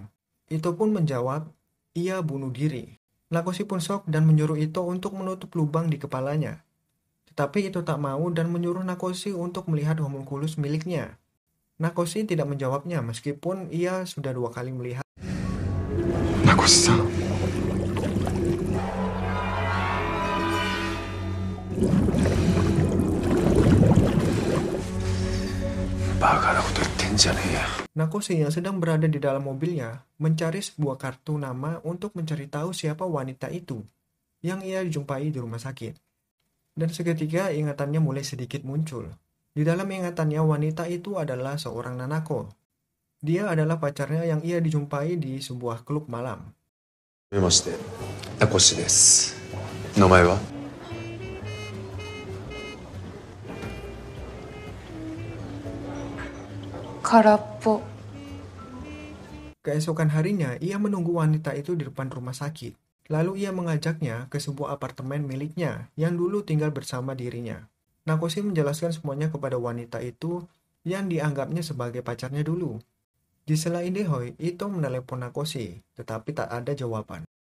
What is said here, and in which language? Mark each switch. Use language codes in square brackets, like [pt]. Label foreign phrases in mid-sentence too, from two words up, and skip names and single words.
[id] Ito pun menjawab, ia bunuh diri. Nakoshi pun shock dan menyuruh Ito untuk menutup lubang di kepalanya. Tetapi Ito tak mau dan menyuruh Nakoshi untuk melihat homunculus miliknya. Nakoshi tidak menjawabnya meskipun ia sudah 2 kali melihat. [ja] 名越さん、バカなこと言ってんじゃねえよ。 [id] Nakoshi yang sedang berada di dalam mobilnya mencari sebuah kartu nama untuk mencari tahu siapa wanita itu yang ia jumpai di rumah sakit. Dan seketika ingatannya mulai sedikit muncul. Di dalam ingatannya wanita itu adalah seorang Nanako. Dia adalah pacarnya yang ia dijumpai di sebuah klub malam. [ja] はじめまして、名越です。名前は？空っぽ。 [id] Keesokan harinya, ia menunggu wanita itu di depan rumah sakit. Lalu ia mengajaknya ke sebuah apartemen miliknya yang dulu tinggal bersama dirinya. Nakoshi menjelaskan semuanya kepada wanita itu yang dianggapnya sebagai pacarnya dulu. Di sela Indehoi, Ito menelepon Nakoshi, tetapi tak ada jawaban.